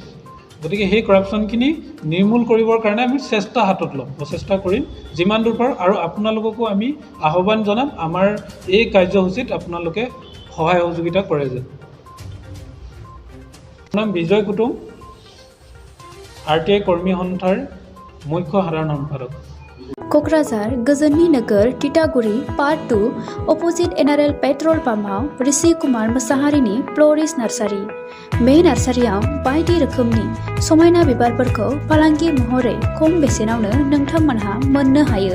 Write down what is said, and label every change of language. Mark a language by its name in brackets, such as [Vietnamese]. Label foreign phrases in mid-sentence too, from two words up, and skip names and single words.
[Assamese] গতিকে সেই কৰাপশ্যনখিনি নিৰ্মূল কৰিবৰ কাৰণে আমি চেষ্টা হাতত ল'ম, প্ৰচেষ্টা কৰিম যিমান দূৰ পাৰোঁ। আৰু আপোনালোককো আমি আহ্বান জনাম, আমাৰ এই কাৰ্যসূচীত আপোনালোকে সহায় সহযোগিতা কৰে যেন। নাম বিজয় কুটুম, RTI কৰ্মী সন্থাৰ মুখ্য সাধাৰণ সম্পাদক। [Bodo] क'क्राझार गोजोननि नोगोर तितागुरि पार्ट 2 अपोजिट NRL पेट्रल पाम्पआव ऋषि कुमार मोसाहारिनि फ्ल'रिस्ट नार्सारि। बे नार्सारियाव बायदि रोखोमनि समायना बिबारफोरखौ फालांगि महरै खम बेसेनावनो नोंथांमोनहा मोननो हायो।